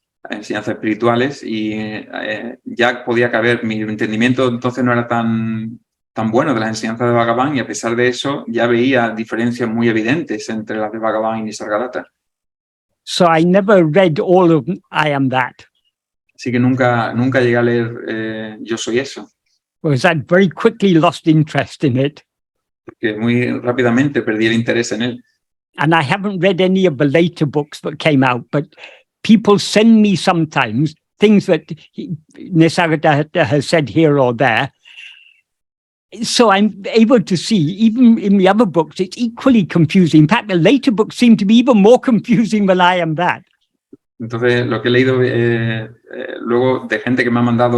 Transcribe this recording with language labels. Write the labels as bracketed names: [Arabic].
[Spanish] enseñanzas espirituales y ya podía caber, mi entendimiento entonces no era tan bueno de las enseñanzas de Bhagavan y a pesar de eso ya veía diferencias muy evidentes entre las de Bhagavan y Nisargadatta. [English] So I never read all of I Am That, [Spanish] Así que nunca llegué a leer Yo Soy Eso, [English] because I very quickly lost interest in it. [Spanish] porque muy rápidamente perdí el interés en él. [English] And I haven't read any of the later books that came out, but people send me sometimes things that Nisargadatta has said here or there. So I'm able to see, even in the other books, it's equally confusing. In fact, the later books seem to be even more confusing than I Am That. [Spanish] Entonces, lo que he leído luego de gente que me ha mandado